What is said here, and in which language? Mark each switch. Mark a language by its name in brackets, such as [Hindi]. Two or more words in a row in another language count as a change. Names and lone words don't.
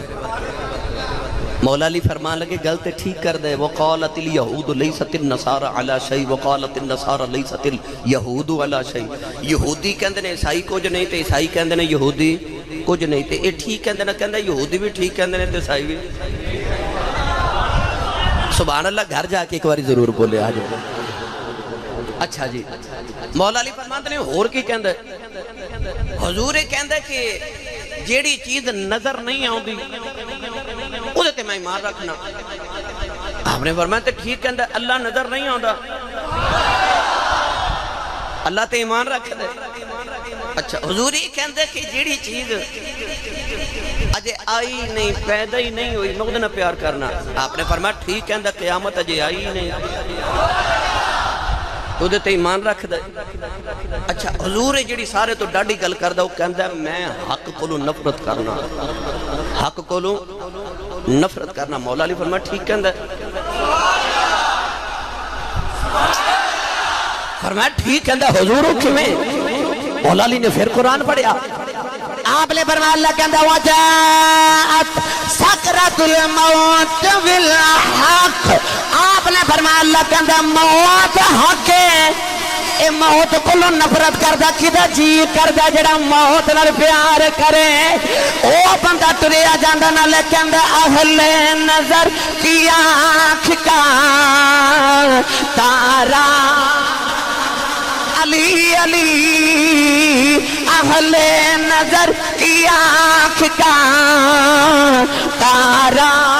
[Punjabi] مولا علی فرمان لگے غلط ٹھیک کر دے. [Arabic] وقالت الیہود لیست النصارى علی شیء وقالت النصارى لیست الیہود علی شیء. [Punjabi] یہودی کہندے نے عیسائی کچھ نہیں تے عیسائی کہندے نے یہودی کچھ نہیں تے یہ ٹھیک کہندے نے کہندہ یہودی بھی ٹھیک کہندے نے تے عیسائی بھی. سبحان اللہ گھر جا کے ایک باری ضرور بولے آج. اچھا جی مولا علی فرماتے نے اور کی کہندے حضور کہندے کہ جیڑی چیز نظر نہیں آؤندی او دے تے میں ایمان رکھنا. آپ نے فرمایا تے ٹھیک کہندے اللہ نظر نہیں آوندا اللہ تے ایمان رکھ دے. اچھا حضور کہندے کہ جیڑی چیز اجے آئی نہیں پیدا ہی نہیں ہوئی میں نہ پیار کرنا. آپ نے فرمایا ٹھیک کہندے قیامت اجے آئی نہیں تو دے تے ایمان رکھ دے. اچھا حضور جڑی سارے تو ڈاڈی گل کردا وہ کہندا میں حق کولو نفرت کرنا حق کولو نفرت کرنا. مولا علی فرمایا ٹھیک کہندا فرمایا ٹھیک کہندا حضور کیویں. مولا علی نے پھر قرآن پڑھیا. آپ نے فرمایا اللہ کہندا [Arabic] وجاءت سکرۃ الموت بالحق. [Punjabi] آپ نے فرمایا اللہ کہندا موت حق ہے. اے موت کلو نفرت کردا کدا جی کردا جڑا موت نال پیار کرے او بندہ ٹریا جاندا نال کہندا [Urdu] اہل نظر کی آنکھ کا تارا [Punjabi] علی علی [Urdu] اہل نظر کی آنکھ کا تارا.